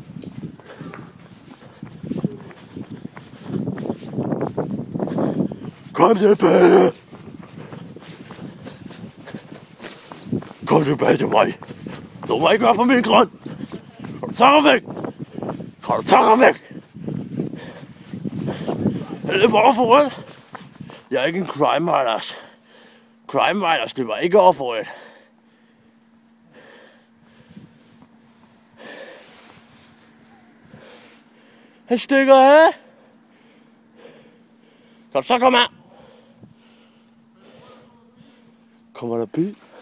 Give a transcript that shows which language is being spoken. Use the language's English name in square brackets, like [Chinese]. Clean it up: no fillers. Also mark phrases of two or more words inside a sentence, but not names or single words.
[Danish] Kom tilbage. Kom tilbage til mig. Du må ikke være på min grund. Kan du tage ham væk? Kan du tage ham væk? Det er bare for rødt. Jeg er ikke en [English] crime riders. Crime riders [Danish] løber ikke over for rødt. Han stikker af. Kan du så komme her? Kommer der bil?